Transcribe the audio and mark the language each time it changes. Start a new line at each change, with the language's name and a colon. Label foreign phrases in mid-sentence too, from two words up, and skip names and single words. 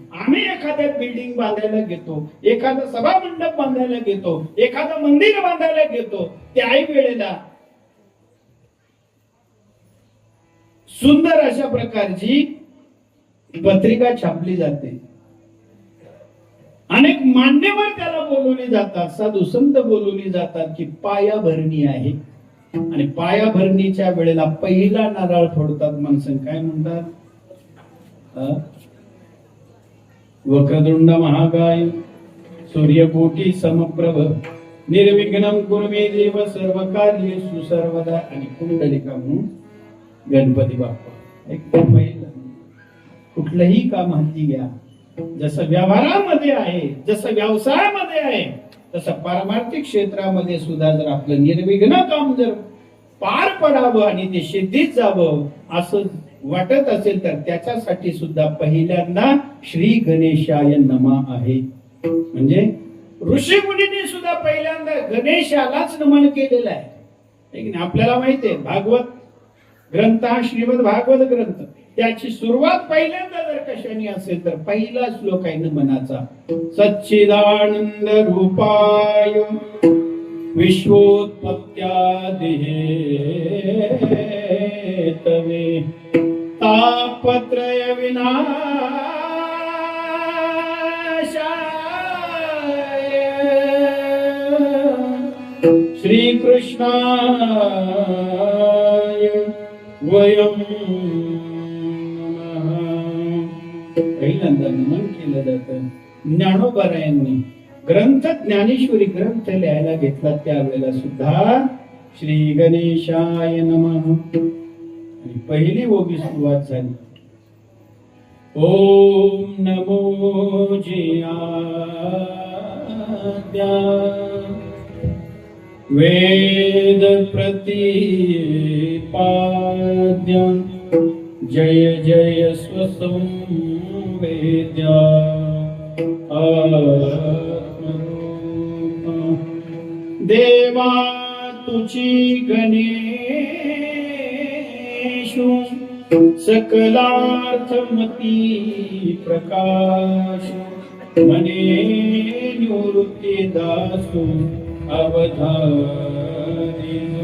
Marathi: आम्ही एखाद्या बिल्डिंग बांधायला घेतो, एखादा सभा मंडप बांधायला घेतो, एखादं मंदिर बांधायला घेतो, त्याही वेळेला सुंदर अशा प्रकारची पत्रिका छापली जाते. अनेक मान्यवर त्याला बोलवले जातात, साधू संत बोलवले जातात की पायाभरणी आहे. आणि पायाभरणीच्या वेळेला पहिला नारळ फोडतात माणसं. काय म्हणतात?
Sanskrit: वक्रतुंड महाकाय सूर्यकोटी समप्रभ निर्विघ्नं कुरु मे देव सर्व कार्येषु सर्वदा.
Marathi: आणि कुंडलिका म्हणून गणपती बाप्पा. एक पहिलं कुठलंही काम हाती घ्या, जसं व्यवहारामध्ये आहे, जसं व्यवसायामध्ये आहे, तसं पारमार्थिक क्षेत्रामध्ये सुद्धा जर आपलं निर्विघ्न काम जर पार पडावं आणि ते सिद्धीत जावं असं वाटत असेल तर त्याच्यासाठी सुद्धा पहिल्यांदा
Sanskrit: श्री गणेशाय नमः
Marathi: आहे. म्हणजे ऋषी मुनींनी सुद्धा पहिल्यांदा गणेशालाच नमन केलेलं आहे. आपल्याला माहिती आहे भागवत ग्रंथ हा श्रीमद भागवत ग्रंथ, त्याची सुरुवात पहिल्यांदा जर कशाने असेल तर पहिला श्लोक आहे नमनाचा.
Sanskrit: सच्चिदानंद रूपाय विश्वोत्पत्त्यादि हेतवे तापत्रय विनाशाय श्रीकृष्णाय वयम्
Marathi: पहिल्यांदा नमन केलं जातं. ज्ञानोबारायांनी ग्रंथ ज्ञानेश्वरी ग्रंथ लिहायला घेतला त्यावेळेला सुद्धा
Sanskrit: श्री गणेशाय नमः
Marathi: आणि पहिली ओवी सुरुवात झाली. ओम नमो जियाद्या वेद प्रतिपाद्यं जय जय स्वसंवेद्या देवा तुझी गणेशु सकलार्थमती प्रकाश मने निवृत्ती दासु अवधारी.